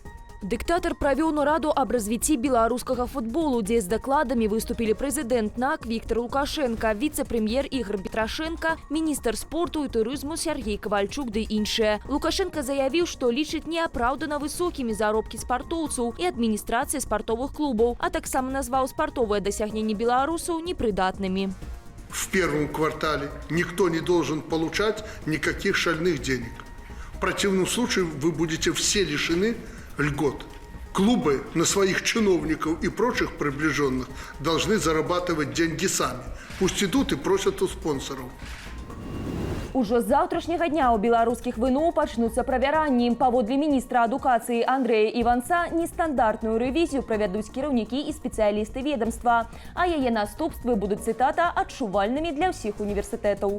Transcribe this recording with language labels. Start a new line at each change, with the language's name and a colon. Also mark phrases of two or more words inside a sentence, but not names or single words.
Belarusian: Дыктатар правёў нараду аб развіцці беларускага футболу, дзе з дакладамі выступілі прэзідэнт НАК Віктор Лукашенко, віцэ-прэм'ер Ігор Петрашенко, міністр спорту і турызму Сергей Ковальчук ды іншыя. Лукашенко заявіў, што лічыць неапраўдана высокімі заробкі спартоўцаў і адміністрацыі спартовых клубаў, а таксама назваў спартовыя дасягненні беларусаў непрыдатнымі.
Russian: В первом квартале никто не должен получать никаких шальных денег. В противном случае вы будете все лишены льгот. Клубы на своих чиновников и прочих приближенных должны зарабатывать деньги сами. Пусть идут и просят у спонсоров.
Belarusian: Ужо з заўтрашняга дня ў беларускіх ВНУ пачнуцца правяранні. Паводле міністра адукацыі Андрэя Іванца нестандартную рэвізію правядуць кіраўнікі і спецыялісты ведомства, а яе наступствы будуць, цытата, адчувальнымі для ўсіх універсітэтаў.